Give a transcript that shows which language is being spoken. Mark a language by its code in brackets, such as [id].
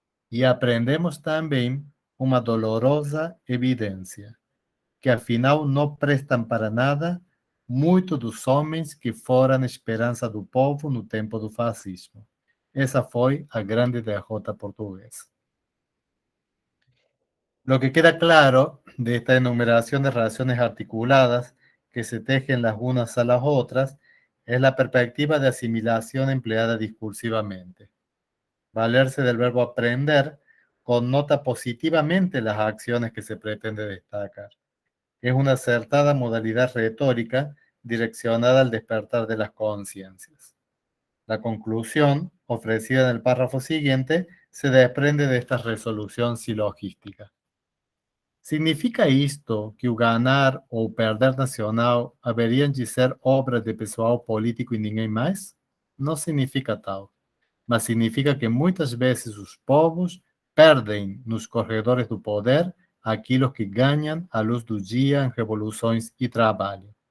[pt] E aprendemos também uma dolorosa evidência, que afinal não prestam para nada muito dos homens que foram a esperança do povo no tempo do fascismo, Esa foi a grande derrota portuguesa. [es] Lo que queda claro de esta enumeración de relaciones articuladas que se tejen las unas a las otras es la perspectiva de asimilación empleada discursivamente. Valerse del verbo aprender connota positivamente las acciones que se pretende destacar. Es una acertada modalidad retórica direccionada al despertar de las conciencias. La conclusión, ofrecida en el párrafo siguiente, se desprende de esta resolución silogística. [pt] Significa isto que o ganhar ou perder nacional haveriam de ser obra de pessoal político e ninguém mais? Não significa tal, mas significa que muitas vezes os povos perdem nos corredores do poder aquilo que ganham à luz do dia em revoluções e trabalho.